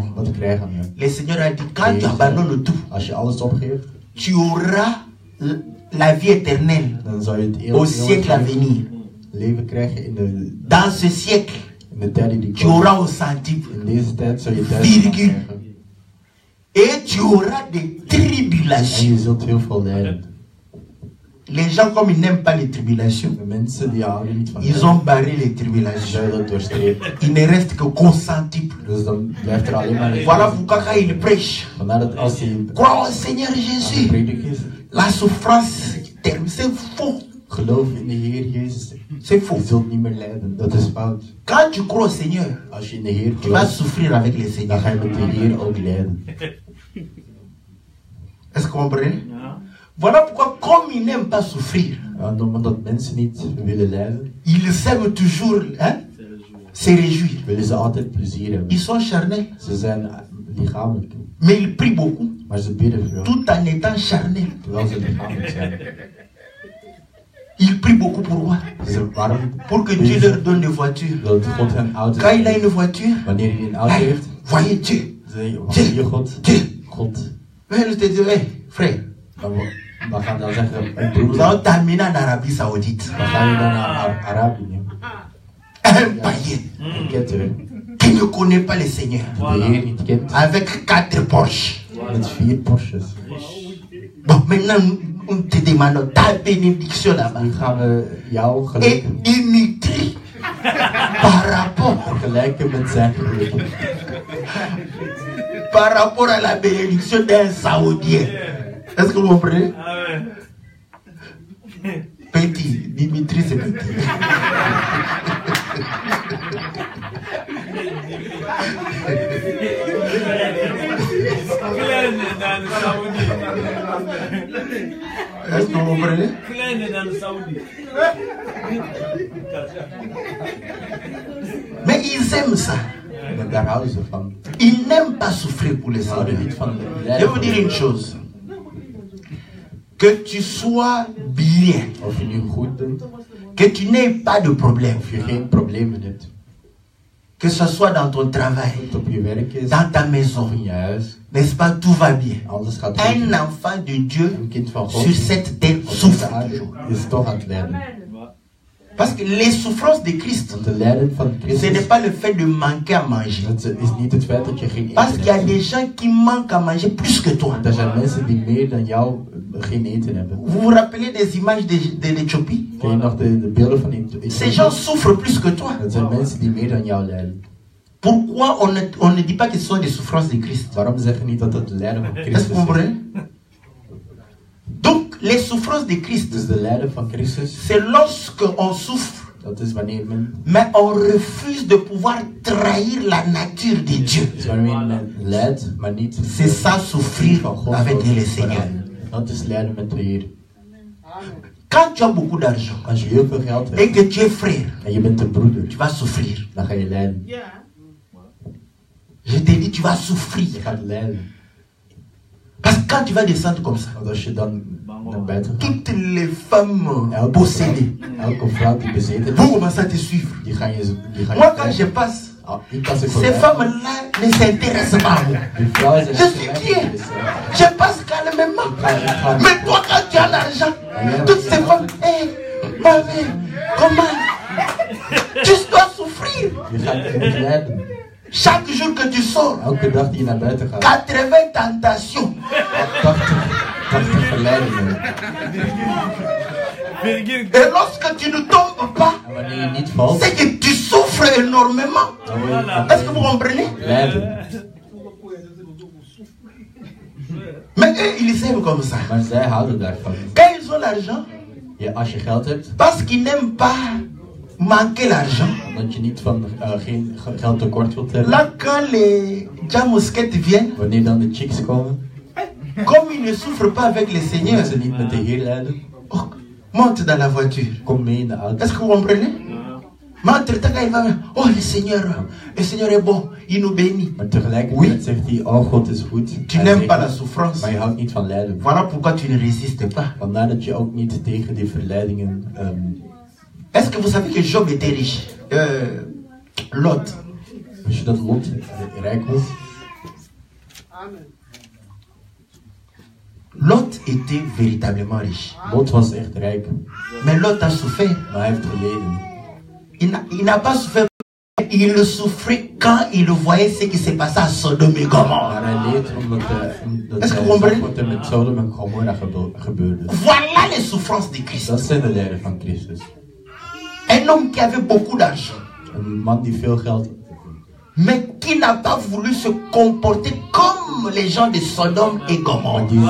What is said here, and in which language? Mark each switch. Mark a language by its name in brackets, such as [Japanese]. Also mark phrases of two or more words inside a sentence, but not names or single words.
[French] Le Seigneur a dit, quand tu abandonnes tout, tu auras la vie éternelle au siècle à venir. Dans ce siècle, tu auras au centuple, virgule, et tu auras des tribulations. les gens, comme ils n'aiment pas les tribulations, [Dutch] De mensen die houden niet van [French] ils ont barré les tribulations. [Dutch] Ze willen dat doorstrepen. [French] Il ne reste que consensible. [Dutch] Dus dan blijft er alleen maar een [French] Voilà pourquoi quand il prêche, [Dutch] Vandaar dat als hij [French] crois au Seigneur [Dutch] aan het [French] Jésus. [Dutch] prediken is, [French] La souffrance, c'est faux. [Dutch] geloof in de Heer Jezus. [French] C'est faux. [Dutch] Je zult niet meer lijden. Dat is fout. [French] Quand tu crois au Seigneur, [Dutch] Als je in de Heer [French] tu vas [Dutch] gelooft, [French] souffrir avec le [Dutch] dan [French] Seigneur. [Dutch] ga je met de Heer ook lijden. [French] Est-ce que vous comprenez? Voilà pourquoi, comme ils n'aiment pas souffrir, [Dutch] Ja, omdat mensen niet willen lijden, [French] ils aiment toujours se réjouir. [Dutch] willen ze altijd plezier hebben. [French] Ils sont charnels, [Dutch] Ze zijn lichamelijk, [French] mais ils prient beaucoup, [Dutch] maar ze bidden veel, [French] tout en étant charnels. [Dutch] terwijl ze lichamelijk zijn. [French] Ils prient beaucoup pour moi, [Dutch] Waarom? [French] pour que Dieu leur donne des voitures. [Dutch] Dat God hen auto's [French] Quand il a [Dutch] geeft. [French] une voiture, [Dutch] Wanneer hij een auto hey, heeft, [French] voyez Dieu. [Dutch] zeg je, zie je God? [French] Dieu. [Dutch] God. [French] Mais je te dis, hey, frère, [Dutch] Dan gaan dan zeggen, [French] nous [Dutch] broer, [French] allons terminer en Arabie Saoudite. [Dutch] dan gaan we dan naar Arabië. [French] Un païen [Dutch] Een ketter [French] qui ne connaît pas le Seigneur, [Dutch] die de Heer niet kent, [French] avec 4 Porsche. [Dutch] met 4 Porsches. [French] Bon, maintenant, on te demande ta bénédiction là-bas. [Dutch] Nu gaan we jou [French] Et [Dutch] gelijken, [French] Dimitri, par rapport [Dutch] vergelijken met zijn geluk. [French] par rapport à la bénédiction d'un Saoudien. Est-ce que vous comprenez? Petit, Dimitri c'est petit. Est-ce que vous comprenez? Mais ils aiment ça. [Dutch] Maar daar houden ze van. [French] Ils n'aiment pas souffrir pour les [Dutch] Ze houden niet [French] Seigneur. [Dutch] van [French] Je vais [Dutch] lijden. [French] vous dire une chose. Que tu sois bien, [Dutch] Of je nu goed doet, [French] que tu n'aies pas de problème, [Dutch] of je geen problemen hebt. [French] que ce soit dans ton travail, [Dutch] Of het op je werk is, [French] dans ta [Dutch] of [French] maison, [Dutch] in je huis. [French] n'est-ce pas, tout va bien. [Dutch] Alles gaat goed. [French] Un enfant de Dieu [Dutch] Een kind van God [French] sur cette terre [Dutch] op deze [French] souffre. [Dutch] aarde is toch aan het lijden. [French] Parce que les souffrances de Christ, [Dutch] Want de lijden van [French] ce n'est [Dutch] Christus, [French] pas le fait de manquer à manger. [Dutch] dat is niet het feit dat je geen [French] Parce [Dutch] eten [French] qu'il y a [Dutch] hebt. [French] des gens qui manquent à manger plus que toi. [Dutch] Want er zijn mensen die meer dan jou geen eten hebben. [French] Vous vous rappelez des images de l'Éthiopie? [Dutch] Ken je nog de beelden van [French] Ces gens souffrent plus que toi. [Dutch] Dat zijn mensen die meer dan jou lijden. [French] Pourquoi on ne dit pas que ce sont des souffrances de Christ? [Dutch] Waarom zeggen we niet dat het de lijden van [French] Est-ce que [Dutch] Christus [French] vous [Dutch] is? [French] comprenez? Donc, les souffrances de Christ, [Dutch] Dus de lijden van Christus, [French] c'est lorsque on souffre, [Dutch] dat is wanneer men, [French] mais on refuse de pouvoir trahir la nature de Dieu. [Dutch] is wanneer men lijdt, maar niet [French] C'est ça souffrir [Dutch] van God [French] avec [Dutch] wil [French] le Seigneur. [Dutch] veranderen. Dat is lijden met de Heer. [French] Quand tu as beaucoup d'argent [Dutch] Als je heel veel geld [French] et [Dutch] hebt [French] que tu es frère, [Dutch] en je bent een broeder, [French] tu vas souffrir. [Dutch] dan ga je lijden. [French] Je te dis, tu vas souffrir. [Dutch] Je gaat lijden. [French] Parce que quand tu vas descendre comme ça, [Dutch] Want als je dan naar buiten gaat, [French] toutes les femmes possédées [Dutch] elke vrouw die bezeten [French] vont [Dutch] is, [French] commencer à te suivre. [Dutch] die ga je [French] Moi, quand je passe, [Dutch] ik pas ik [French] ces [Dutch] voorbij. [French] femmes-là ne s'intéressent pas à moi. [Dutch] Die vrouwen zijn [French] Je suis bien. Je passe calmement. Mais toi, quand tu as l'argent, toutes ces femmes, hé, ma mère, comment? Tu dois souffrir. [Dutch] Je moet lijden. [French] Chaque jour que tu sors, [Dutch] Elke dag die je naar buiten gaat, [French] 80 tentations. [Dutch] 80 verleidingen. [French] Et lorsque tu ne tombes pas, [Dutch] En wanneer je niet valt, [French] c'est que tu souffres énormément. [Dutch] dan wil je [French] Est-ce que vous comprenez? [Dutch] lijden. [French] Mais eux, ils aiment comme ça. [Dutch] Maar zij houden daarvan. [French] Quand ils ont l'argent, [Dutch] Ja, als je geld hebt, [French] parce qu'ils n'aiment pas manquer l'argent, [Dutch] omdat je niet van geen geld tekort wilt hebben. [French] là, quand les jamousquettes viennent, [Dutch] Wanneer dan de chicks komen, [French] comme ils ne souffrent pas avec le Seigneur, [Dutch] ze niet met de Heer lijden, [French] oh, monte dans la voiture. [Dutch] kom mee in de auto. [French] Est-ce que vous comprenez? Mais entre-temps, quand il va, oh, le Seigneur est bon, il nous bénit. [Dutch] Maar tegelijkertijd zegt hij, oh God is goed. [French] Tu [Dutch] Hij [French] n'aimes [Dutch] zegt, [French] pas la souffrance. [Dutch] maar je houdt niet van lijden. [French] Voilà pourquoi tu ne résistes pas. [Dutch] Vandaar dat je ook niet tegen die verleidingen... [French] Est-ce que vous savez que Job était riche? Lot. [Dutch] Als je dat Lot rijk was, [French] Lot était véritablement riche. [Dutch] Lot was echt rijk. [French] Mais Lot a souffert. [Dutch] Maar hij heeft geleden. [French] Il n'a pas souffert. il souffrait quand il voyait ce qui s'est passé à Sodome et Gomorrhe. Est-ce que vous comprenez? Voilà les souffrances de Christ. Un homme qui avait beaucoup d'argent, mais qui n'a pas voulu se comporter comme les gens de Sodome et Gomorrhe.